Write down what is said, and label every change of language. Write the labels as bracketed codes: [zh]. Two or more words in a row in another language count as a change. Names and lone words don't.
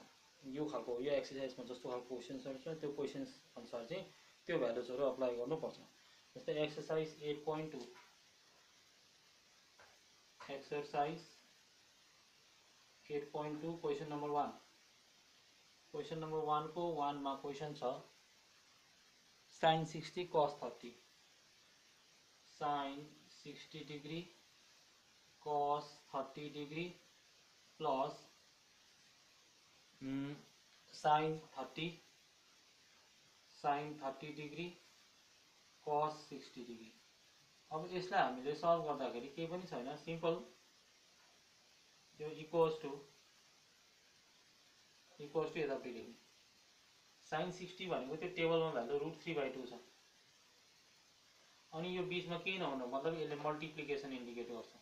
[ne] यो एक्सर्साइजमा जस्तो खालको क्वेसन्सहरू छ त्यो क्वेसन्स अनुसार चाहिँ त्यो भ्यालुजहरू अप्लाई गर्नुपर्छ। जस्तै एक्सर्साइज 8.2 एक्सर्साइज 8.2 [en] question number [ne] 1 [en] question number [ne] 1 को 1 मा क्वेसन छ sin 60 cos 30 [en] sin 60 degree cos 30 degree plus sin 30 degree cos 60 degree. [ne] अब यसलाई हामीले सल्भ गर्दाखेरि केही पनि छैन, सिम्पल यो [en] equals to [ne] यतापट्टि लेख्ने। sin 60 भनेको त्यो टेबलमा भ्यालु √3/2 छ। अनि यो बीचमा केही नहुनु मतलब यसले [en] multiplication indicate [ne] गर्छ।